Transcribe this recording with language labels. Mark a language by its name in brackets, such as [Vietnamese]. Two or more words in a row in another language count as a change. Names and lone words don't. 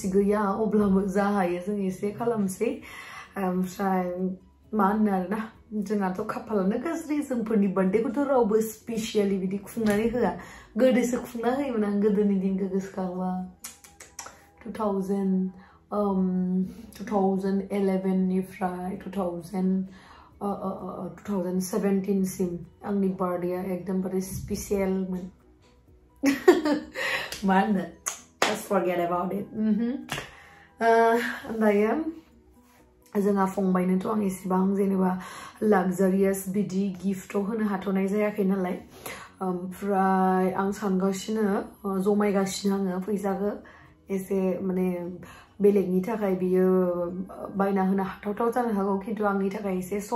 [Bodo] गैया अब्लाबो जा हायो जों एसे खालामसै ओमफ्राय मा होनो आरोना जोंहाथ' खाफालानो गाज्रि जोंफोरनि बार्थडेखौथ' रावबो स्पेसियेलि बिदि खुंनानै होआ गोदोसो खुंना होयोमोन आं गोदोनि दिनखौ गोसोखांबा 2011 निफ्राय 2017 सिम आंनि बार्थडेया एकदमबारे स्पेसियेलमोन मा होनो [English] just forget about it [Bodo] दायो जोंहा फंबायनोथ' आं एसेबां जेनेबा लाक्जारियास बिदि गिफ्टआव होनो हाथ'नाय जायाखै नालाय ओमफ्राय आं सानगासिनो जमायगासिनो आङो फैसाखौ एसे माने बेलेगनि थाखाय बियो बायना होनो हाथावथाव जानो हागौ खिन्थु आंनि थाखाय एसे सम